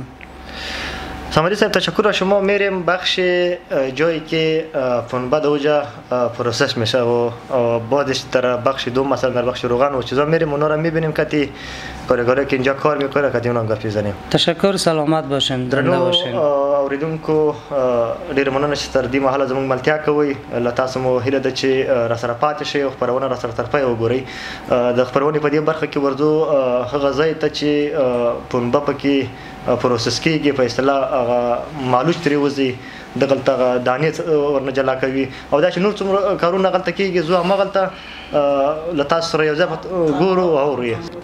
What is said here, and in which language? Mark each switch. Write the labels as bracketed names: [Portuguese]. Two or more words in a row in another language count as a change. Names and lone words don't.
[Persian] سامعین صاحب، تشکر از شما. میریم بخش جایی که پنبه دوجا پروسس میشه و بعدش در بخش دوم مثلا در بخش روغن و چیزا میریم اونا رو میبینیم که کارگرایی که اینجا کار میکنه که اونا گپ میزنیم. تشکر، سلامت باشین، زنده باشین. [Pashto] اوریدونکو ډیر مننه چې تر دې مهاله زموږ ملتیا کوي. له تاسو مو هیله ده چې راسره پاتې شئ او خپرونه راسره تر پایه وګورئ. د خپرونې په دې برخه کې ورځو هغه ځای ته چې پنبه پکې پروسس کیږي، په اصطلاح هغه مالوچ ترې وځي، دغلته دانې ورنه جلا کوي او دا چې نور څومره کارونه هغلته کیږي زه هماغلته له تاسو سره یو ځای ګورو او اورو یې.